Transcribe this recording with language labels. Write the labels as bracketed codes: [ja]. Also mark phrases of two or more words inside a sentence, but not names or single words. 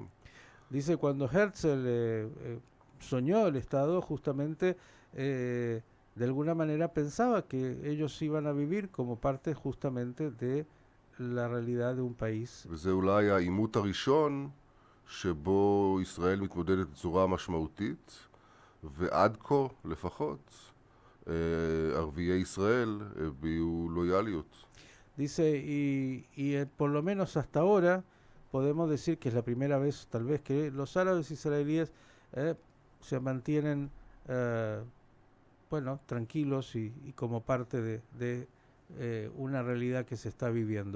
[es] Dice, cuando Herzl soñó el Estado, justamente de alguna manera pensaba que ellos iban a vivir como parte justamente de la realidad de un país. [he] וזה אולי העימות הראשון שבו ישראל מתמודדת בצורה משמעותית, ועד כה לפחות ערביי ישראל הביעו לויאליות. [es] Dice, por lo menos hasta ahora podemos decir que es la primera vez tal vez que los árabes israelíes se mantienen bueno, tranquilos y como parte de una realidad que se está viviendo.